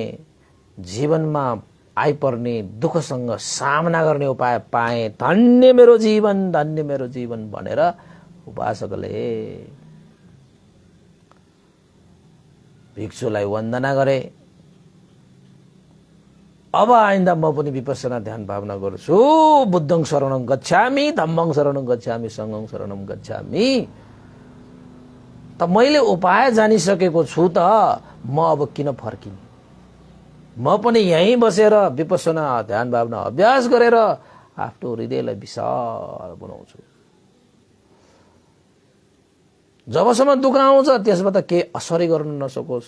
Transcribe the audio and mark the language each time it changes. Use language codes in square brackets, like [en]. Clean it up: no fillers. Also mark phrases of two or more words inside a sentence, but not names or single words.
[ne] जीवनमा आइपर्ने दुःखसँग सामना गर्ने उपाय पाएँ। धन्य मेरो जीवन, धन्य मेरो जीवन भनेर उपासकले भिक्षुलाई वन्दना गरे। अब आइन्दा म पनि विपස්සना ध्यान भावना गर्छु। [pi] बुद्धं शरणं गच्छामि, धम्मं शरणं गच्छामि, संघं शरणं गच्छामि। [ne] त मैले उपाय जानिसकेको छु त म अब किन फर्किने। म पनि यहीँ बसेर विपස්සना ध्यान भावना अभ्यास गरेर आफ्नो हृदयलाई विशाल बनाउँछु। जबसम्म दुःख आउँछ त्यसबाट केही असरै गर्न नसकोस्।